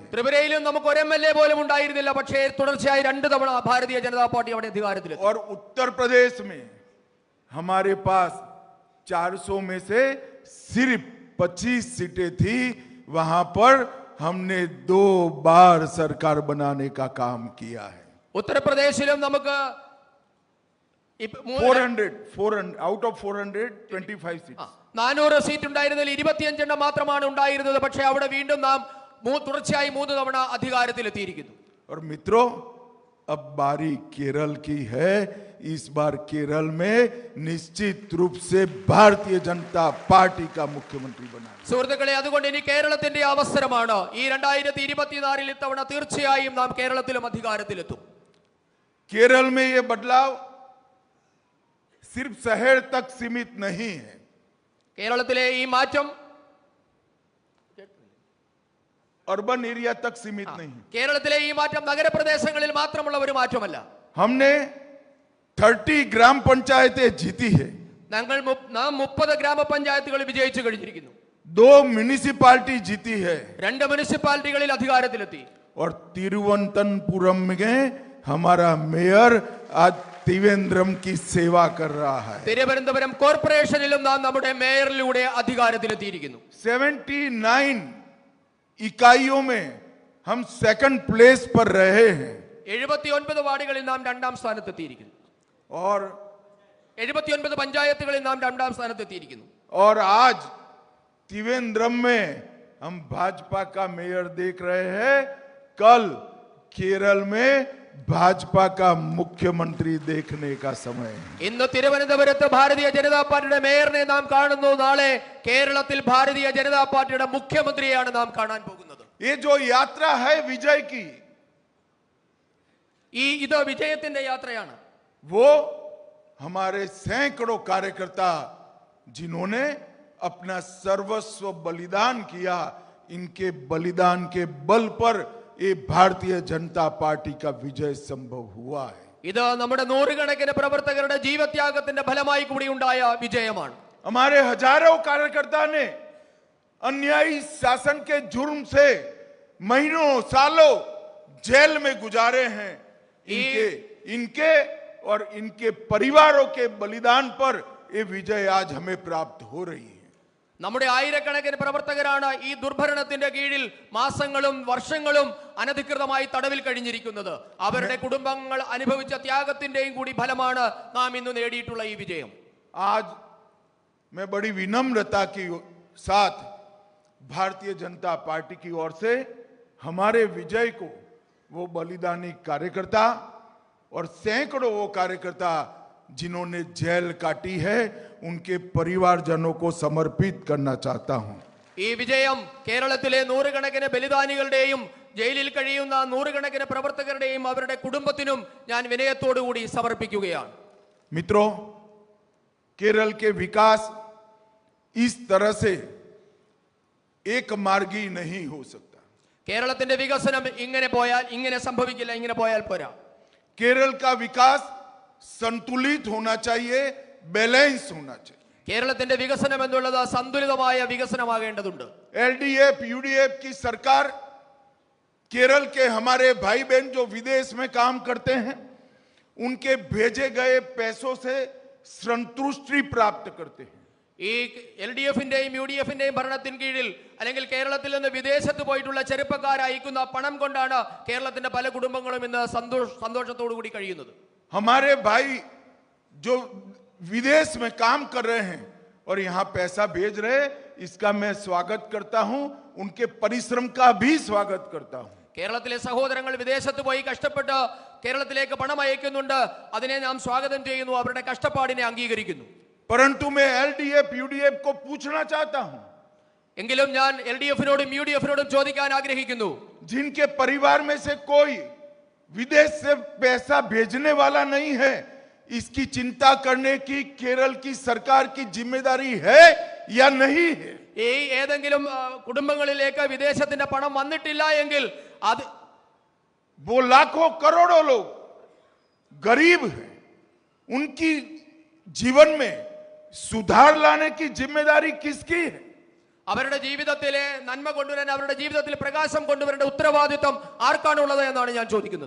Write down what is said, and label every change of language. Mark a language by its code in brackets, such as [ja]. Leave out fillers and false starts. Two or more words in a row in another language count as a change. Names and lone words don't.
[ml] ത്രിപുരയിലും നമുക്ക് ഒരു MLA പോലും ഉണ്ടായിരുന്നില്ല, പക്ഷേ തുടർച്ചയായി 2 തവണ ഭാരതീയ ജനതാ പാർട്ടി അവിടെ അധികാരത്തിലെത്തി. [hi] और उत्तर प्रदेश में हमारे पास 400 में से सिर्फ 25 सीटें थी. वहां पर हमने 2 बार सरकार बनाने का काम किया है. [ml] ഉത്തർപ്രദേശിലും നമുക്ക് [en] 400 out of 425 seats. [ml] 400 സീറ്റ് ഉണ്ടായിരുന്നതിൽ 25 എണ്ണം മാത്രമാണ് ഉണ്ടായിരുന്നത്, പക്ഷേ അവിടെ വീണ്ടും നാം തുടർച്ചയായി 3 തവണ അധികാരത്തിലെത്തിയിരിക്കുന്നു. [hi] और मित्रों, अब बारी केरल की है. इस बार केरल में निश्चित रूप से भारतीय जनता पार्टी का मुख्यमंत्री बना. [ml] സുഹൃത്തുക്കളെ, അതുകൊണ്ട് ഇനി കേരളത്തിന്റെ അവസരമാണ്. ഈ 2024 ഇത്തവണ തീർച്ചയായും നാം കേരളത്തിലും അധികാരത്തിലെത്തും. [hi] केरल में ये बदलाव सिर्फ शहर तक सीमित नहीं है. [ml] കേരളത്തിലെ ഈ മാറ്റം [en] urban area [hi] तक सीमित नहीं. [ml] കേരളത്തിലെ ഈ മാറ്റം നഗരപ്രദേശങ്ങളിൽ മാത്രമുള്ള ഒരു മാറ്റമല്ല. [hi] हमने 30 ग्राम पंचायतें जीती है. [ml] നാം 30 ഗ്രാമപഞ്ചായത്തുകൾ വിജയിച്ചു കഴിഞ്ഞിരിക്കുന്നു. [hi] 2 म्युनिसिपालिटी जीती है [ml] രണ്ട് മുനിസിപ്പാലിറ്റികളിൽ അധികാരത്തിലെത്തി. [hi] और तिरुवनंतपुरम में हमारा मेयर आज त्रिवेंद्रम की सेवा कर रहा है. [ml] തിരുവനന്തപുരം കോർപ്പറേഷനിലും നാം നമ്മുടെ മേയറിലൂടെ അധികാരത്തിലെത്തിയിരിക്കുന്നു. [hi] 79 इकाइयों में हम [en] second place [hi] पर रहे हैं [ml] 79 വാർഡുകളിൽ നാം രണ്ടാം സ്ഥാനത്തെത്തിയിരിക്കുന്നു. [hi] और [ml] 79 പഞ്ചായത്തുകളിൽ നാം രണ്ടാം സ്ഥാനത്തെത്തിയിരിക്കുന്നു. [hi] और आज त्रिवेंद्रम में हम भाजपा का मेयर देख रहे हैं. कल केरल में भाजपा का मुख्यमंत्री देखने का समय है. [ml] ഇന്ന് തിരുവനന്തപുരത്ത് ഭാരതീയ ജനതാ പാർട്ടിയുടെ മേയറിനെ നാം കാണുന്നു. നാളെ കേരളത്തിൽ ഭാരതീയ ജനതാ പാർട്ടിയുടെ മുഖ്യമന്ത്രിയാണ് നാം കാണാൻ പോകുന്നത്. [hi] ये जो यात्रा है विजय की, [ml] ഇത് വിജയത്തിന്റെ യാത്രയാണ്. [hi] वो हमारे सैकड़ों कार्यकर्ता जिन्होंने अपना सर्वस्व बलिदान किया, इनके बलिदान के बल पर ये भारतीय जनता पार्टी का विजय संभव हुआ है. [ml] ഇത് നമ്മുടെ നൂറുകണക്കിന് പ്രവർത്തകരുടെ ജീവത്യാഗത്തിന്റെ ഫലമായി കൂടി ഉണ്ടായ വിജയമാണ്. [hi] हमारे हजारों कार्यकर्ता ने अन्यायी शासन के जुर्म से महीनों सालों जेल में गुजारे हैं. इनके और इनके परिवारों के बलिदान पर ये विजय आज हमें प्राप्त हो रही है. [ml] നമ്മുടെ ആയിരക്കണക്കിന് പ്രവർത്തകരാണ് ഈ ദുർഭരണത്തിന്റെ കീഴിൽ മാസങ്ങളും വർഷങ്ങളും അനധികൃതമായി തടവിൽ കഴിഞ്ഞിരിക്കുന്നത്. അവരുടെ കുടുംബങ്ങൾ അനുഭവിച്ച ത്യാഗത്തിന്റെയും കൂടി ഫലമാണ് നാം ഇന്ന് നേടിയിട്ടുള്ള ഈ വിജയം. [hi] आज मैं बड़ी विनम्रता के साथ भारतीय जनता पार्टी की ओर से हमारे विजय को वो बलिदानी कार्यकर्ता और सैकड़ों वो कार्यकर्ता जिन्होंने जेल काटी है उनके परिवारजनों को समर्पित करना चाहता हूं. [ml] ഈ വിജയം കേരളത്തിലെ നൂറുകണക്കിന് ബലിദാനികളുടെയും ജയിലിൽ കഴിയുന്ന നൂറുകണക്കിന് പ്രവർത്തകരുടെയും അവരുടെ കുടുംബത്തിനും ഞാൻ വിനയത്തോടുകൂടി സമർപ്പിക്കുകയാണ്. [hi] मित्रों, केरल के विकास इस तरह से एक मार्गी नहीं हो सकता. [ml] കേരളത്തിന്റെ വികസനം ഇങ്ങനെ സംഭവിക്കില്ല. ഇങ്ങനെ പോയാൽ പോരാ. [hi] केरल का विकास संतुलित होना चाहिए, बैलेंस होना चाहिए. [ml] കേരളത്തിന്റെ വികസനം എന്നുള്ളത് സന്തുലിതമായ വികസനമാകേണ്ടതുണ്ട്. [hi] एलडीएफ यूडीएफ की सरकार केरल के हमारे भाई बहन जो विदेश में काम करते हैं उनके भेजे गए पैसों से संतुष्टि प्राप्त करते हैं. [ml] ഈ LDF-ന്റെയും UDF-ന്റെയും ഭരണത്തിന് കീഴിൽ അല്ലെങ്കിൽ കേരളത്തിൽ നിന്ന് വിദേശത്ത് പോയിട്ടുള്ള ചെറുപ്പക്കാർ അയക്കുന്ന പണം കൊണ്ടാണ് കേരളത്തിന്റെ പല കുടുംബങ്ങളും ഇന്ന് സന്തോഷത്തോടു കൂടി കഴിയുന്നത്. [hi] हमारे भाई जो विदेश में काम कर रहे हैं और यहाँ पैसा भेज रहे, इसका मैं स्वागत करता हूं. उनके परिश्रम का भी स्वागत करता हूं. [ml] കേരളത്തിലെ സഹോദരങ്ങൾ വിദേശത്ത് പോയി കഷ്ടപ്പെട്ട് കേരളത്തിലേക്ക് പണം അയക്കുന്നുണ്ട്. അതിനെ നാം സ്വാഗതം ചെയ്യുന്നു. അവരുടെ കഷ്ടപ്പാടിനെ അംഗീകരിക്കുന്നു. [hi] परंतु मैं एलडीएफ यूडीएफ को पूछना चाहता हूं, [ml] എങ്കിലും ഞാൻ LDF-നോടും UDF-നോടും ചോദിക്കാൻ ആഗ്രഹിക്കുന്നു, [hi] जिनके परिवार में से कोई विदेश से पैसा भेजने वाला नहीं है, इसकी चिंता करने की केरल की सरकार की जिम्मेदारी है या नहीं है? [ml] ഈ ഏതെങ്കിലും കുടുംബങ്ങളിലേക്ക് വിദേശത്തിന്റെ പണം വന്നിട്ടില്ല എങ്കിൽ അത് [hi] वो लाखों करोड़ों लोग गरीब हैं, उनकी जीवन में सुधार लाने की जिम्मेदारी किसकी है? [ml] അവരുടെ ജീവിതത്തിലെ നന്മ കൊണ്ടുവരാൻ, അവരുടെ ജീവിതത്തിൽ പ്രകാശം കൊണ്ടുവരേണ്ട ഉത്തരവാദിത്വം ആർക്കാണുള്ളത് എന്നാണ് ഞാൻ ചോദിക്കുന്നത്.